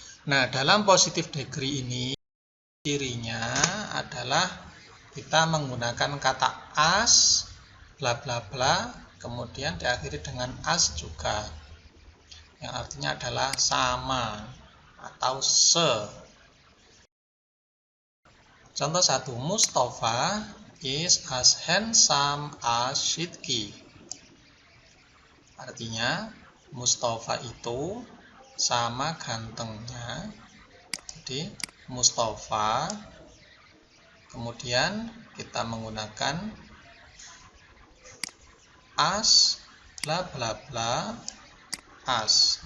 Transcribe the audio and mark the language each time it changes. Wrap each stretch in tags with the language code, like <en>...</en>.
<id>Nah, dalam positive degree ini cirinya adalah kita menggunakan kata as, bla bla bla, kemudian diakhiri dengan as juga, yang artinya adalah sama atau se. Contoh 1,</id> <en>Mustafa is as handsome as Sidki.</en> <id>Artinya Mustafa itu sama gantengnya. Jadi Mustafa, kemudian kita menggunakan as bla bla bla as.</id>